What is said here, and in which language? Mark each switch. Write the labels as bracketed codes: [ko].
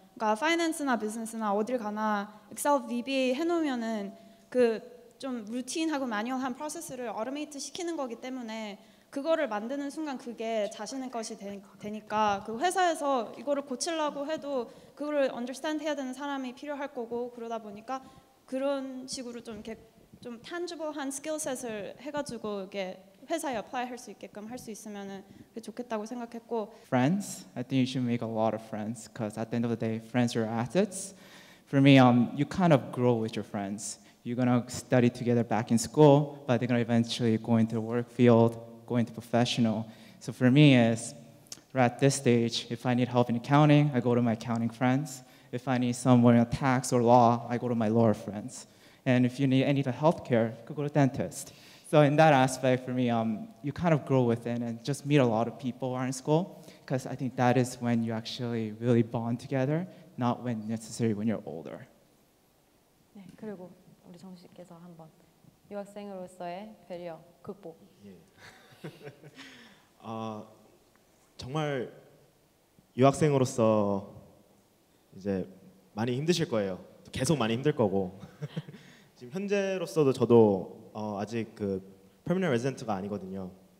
[ko] 그러니까 파이낸스나 비즈니스나 어딜 가나 엑셀 VBA 해놓으면은 그 좀 루틴하고 매뉴얼한 프로세스를 어토메이트 시키는 거기 때문에 그거를 만드는 순간 그게 자신의 것이 되니까 그 회사에서 이거를 고치려고 해도 그거를 언더스탠드 해야 되는 사람이 필요할 거고, 그러다 보니까 그런 식으로 좀 이렇게 좀 탄지블한 스킬셋을 해가지고 이게 회사에 어플라이 할 수 있게끔 할 수 있으면은 좋겠다고 생각했고. [en] Friends, I think you should make a lot of friends, because at the end of the day, friends are assets. For me, you kind of grow with your friends. You're gonna study together back in school, but they're gonna eventually go into the work field, go into professional. So for me, is right at this stage, if I need help in accounting, I go to my accounting friends. If I need someone in tax or law, I go to my lawyer friends. And if you need any healthcare, you could go to dentist. So in that aspect, for me, you kind of grow within and just meet a lot of people who are in school, because I think that is when you actually really bond together, not when necessarily when you're older. [ko] 네, 그리고 우리 정식 씨께서 한번 유학생으로서의 배리어 극복. 정말 유학생으로서 이제 많이 힘드실 거예요. 계속 많이 힘들 거고. 지금 현재로서도 저도 아직 그 [en] permanent resident [ko] 가 아니거든요.